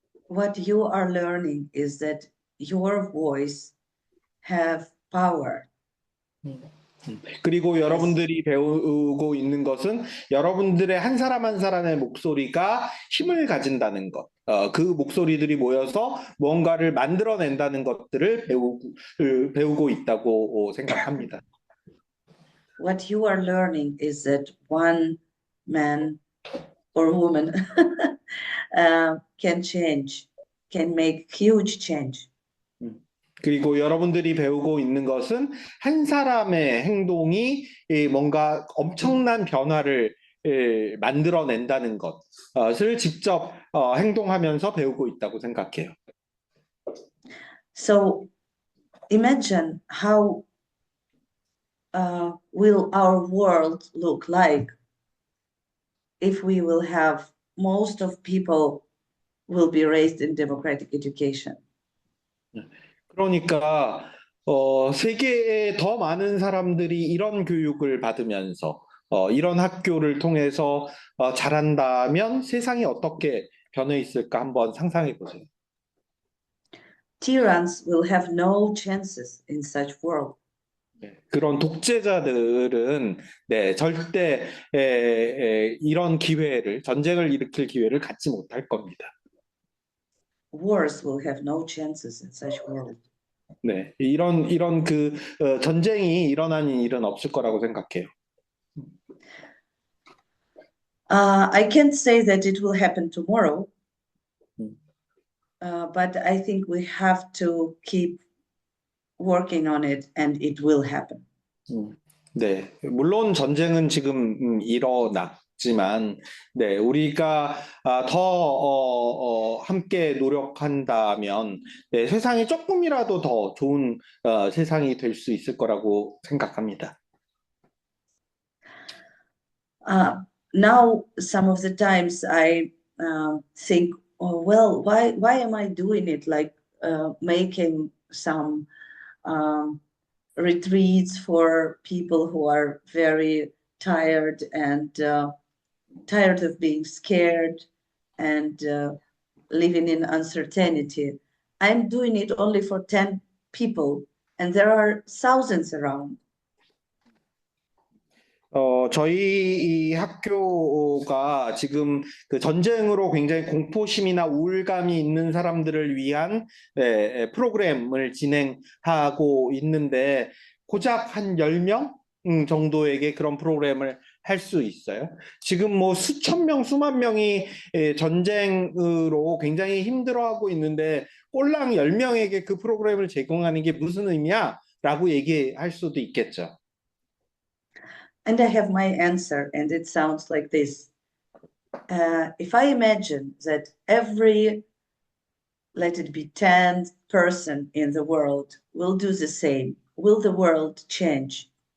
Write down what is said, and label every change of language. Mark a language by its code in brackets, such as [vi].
[en] What you are learning is that your voice have power. [ko] 그리고 여러분들이 배우고 있는 것은 여러분들의 한 사람 한 사람의 목소리가 힘을 가진다는 것, 그 목소리들이 모여서 뭔가를 만들어낸다는 것들을 배우고 있다고 생각합니다. [en] What you are learning is that one man or woman can change, can make huge change. [ko] 그리고 여러분들이 배우고 있는 것은 한 사람의 행동이 뭔가 엄청난 변화를 만들어낸다는 것을 직접 행동하면서 배우고 있다고 생각해요. [en] So imagine how will our world look like if we will have most of people will be raised in democratic education. [ko] 그러니까 세계에 더 많은 사람들이 이런 교육을 받으면서 이런 학교를 통해서 자란다면 세상이 어떻게 변해 있을까 한번 상상해 보세요. [en] Tyrants will have no chances in such world. [ko] 그런 독재자들은 절대 이런 기회를 전쟁을 일으킬 기회를 갖지 못할 겁니다. [en] Wars will have no chances in such world. [ko] 네, 이런 전쟁이 일어나는 일은 없을 거라고 생각해요. [en] I can't say that it will happen tomorrow, 음. but I think we have to keep working on it and it will happen. [ko] 네, 물론 전쟁은 지금 일어났지만, 우리가 더 함께 노력한다면 세상이 조금이라도 더 좋은 세상이 될 수 있을 거라고 생각합니다. [en] Now, some of the times I think, oh, well, why am I doing it? Like making some retreats for people who are very tired and tired of being scared and living in uncertainty. I'm doing it only for 10 people, and there are thousands around. [ko] 저희 이 학교가 지금 그 전쟁으로 굉장히 공포심이나 우울감이 있는 사람들을 위한 프로그램을 진행하고 있는데 고작 한 10명 정도에게 그런 프로그램을 할 수 있어요. 지금 뭐 수천 명, 수만 명이 전쟁으로 굉장히 힘들어하고 있는데 꼴랑 10명에게 그 프로그램을 제공하는 게 무슨 의미야? 라고 얘기할 수도 있겠죠. [en] And I have my answer, and it sounds like this. If I imagine that every, let it be 10th person in the world will do the same, will the world change?